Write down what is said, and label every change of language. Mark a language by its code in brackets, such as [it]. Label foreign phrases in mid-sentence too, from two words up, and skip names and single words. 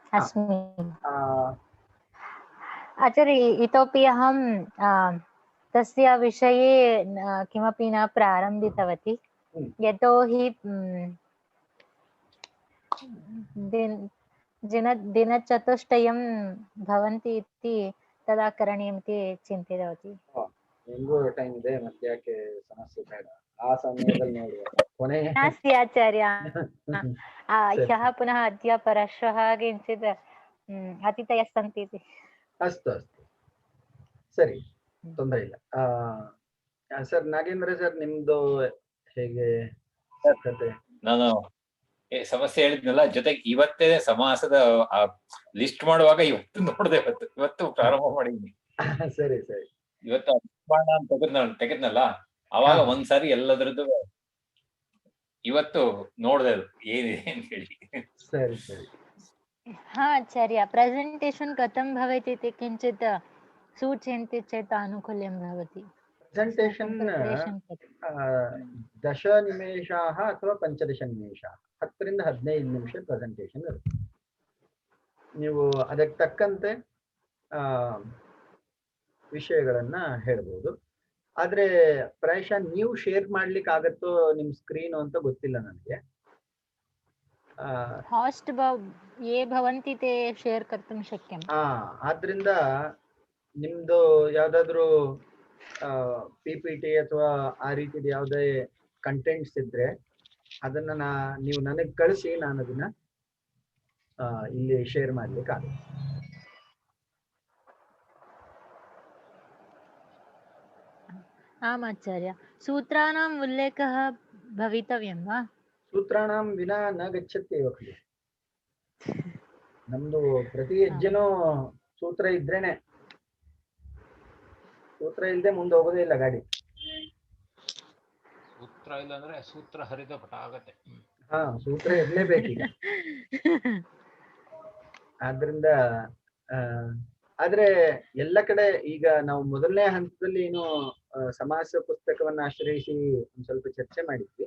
[sa] आचार्य, इतोपि अहं तस्य विषये किमपि न प्रारम्भितवती, यतोहि दिनचतुष्टयं भवन्ति इति तदा करणीयमिति चिन्तितवती. [kn] ಹೆಂಗೋ ಟೈಮ್ ಇದೆ, ಮತ್ತೆ ಯಾಕೆ ಸಮಸ್ಯೆ ಬೇಡ, ಆ ಸಮಯದಲ್ಲಿ ನೋಡುವ. ಕೊನೆ [sa] नास्ति आचार्य, ह्यः पुनः अद्य परश्वः किञ्चित् अतिथयः सन्ति इति. ಅಸ್ತು ಅಸ್ತು, [kn] ಸರಿ, ತೊಂದರೆ ಇಲ್ಲ. ಸರ್ ನಾಗೇಂದ್ರ ಸರ್, ನಿಮ್ದು ಹೇಗೆ ಸಿದ್ಧತೆ? ನಾನು ಸಮಸ್ಯೆ ಹೇಳಿದ್ನಲ್ಲ, ಜೊತೆಗೆ ಇವತ್ತೇ ಸಮಾಸದ ಲಿಸ್ಟ್ ಮಾಡುವಾಗ ಇವತ್ತು ಪ್ರಾರಂಭ ಮಾಡಿದ್ನಿ. ಸರಿ ಸರಿ. ಇವತ್ತು ತೆಗೆದ್ನಲ್ಲ, ಅವಾಗ ಒಂದ್ಸಾರಿ ಎಲ್ಲದ್ರದ್ದು ಇವತ್ತು ನೋಡ್ದೆ ಏನಿದೆ ಅಂತ ಹೇಳಿ. ಸರಿ ಸರಿ. [sa] हा आचार्य, प्रेजेंटेशन् कथं भवेत् इति किञ्चित् सूचयन्ति चेत् आनुकूल्यं भवति. [kn] ಪ್ರೆಸೆಂಟೇಷನ್ 10 ನಿಮಿಷಾः ಅಥವಾ 15 ನಿಮಿಷ, 10 ರಿಂದ 15 ನಿಮಿಷ ಪ್ರೆಸೆಂಟೇಷನ್ ಇರುತ್ತೆ. ನೀವು ಅದಕ್ಕೆ ತಕ್ಕಂತೆ ವಿಷಯಗಳನ್ನ ಹೇಳ್ಬೋದು. ಆದ್ರೆ ಪ್ರಾಯಶಃ ನೀವು ಶೇರ್ ಮಾಡ್ಲಿಕ್ಕೆ ಆಗತ್ತೋ ನಿಮ್ ಸ್ಕ್ರೀನ್ ಅಂತ ಗೊತ್ತಿಲ್ಲ ನನಗೆ. [sa] होस्ट ये भवन्ति ते शेयर कर्तुं शक्यं. [kn] ಆದ್ರಿಂದ ನಿಮ್ದು ಯಾವ್ದಾದ್ರು PPT ಅಥವಾ ಆ ರೀತಿದ ಯಾವುದೇ ಕಂಟೆಂಟ್ಸ್ ಇದ್ರೆ ಅದನ್ನ ನೀವು ನನಗೆ ಕಳಿಸಿ, ನಾನು ಅದನ್ನ ಇಲ್ಲಿ ಶೇರ್ ಮಾಡ್ಲಿಕ್ಕೆ ಆಗುತ್ತೆ. [sa] आम् आचार्य, सूत्राणाम् उल्लेखः भवितव्यं वा? सूत्राणां विना न गच्छति एव खलु. [kn] ನಮ್ದು ಪ್ರತಿ ಹೆಜ್ಜೆನೂ ಸೂತ್ರ ಇದ್ರೇನೆ, ಸೂತ್ರ ಇಲ್ಲದೆ ಮುಂದೆ ಹೋಗೋದೇ ಇಲ್ಲ ಗಾಡಿ. ಸೂತ್ರ ಇಲ್ಲ ಅಂದ್ರೆ ಸೂತ್ರ ಹರಿದ ಪಟ ಆಗತ್ತೆ. ಸೂತ್ರ ಇರ್ಲೇಬೇಕೀಗ. ಆದ್ರಿಂದ ಆದ್ರೆ ಎಲ್ಲ ಕಡೆ ಈಗ ನಾವು ಮೊದಲನೇ ಹಂತದಲ್ಲಿ ಏನು ಸಮಾಸ ಪುಸ್ತಕವನ್ನ ಆಶ್ರಯಿಸಿ ಒಂದ್ ಸ್ವಲ್ಪ ಚರ್ಚೆ ಮಾಡಿದ್ವಿ.